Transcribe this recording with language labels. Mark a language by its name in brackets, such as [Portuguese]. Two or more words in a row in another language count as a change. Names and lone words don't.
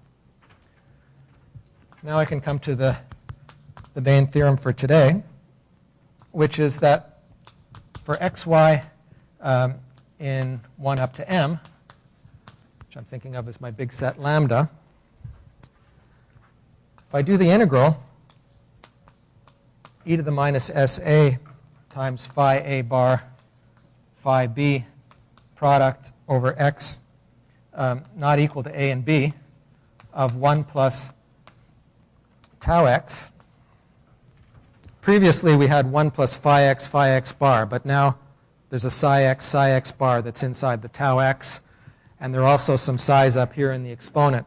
[English] Now I can come to the main theorem for today, which is that for xy in 1 up to m, which I'm thinking of as my big set lambda, if I do the integral e to the minus sa times phi a bar phi b product over x not equal to a and b of 1 plus tau x. Previously, we had 1 plus phi x bar, but now There's a psi x bar that's inside the tau x, and there are also some psi's up here in the exponent.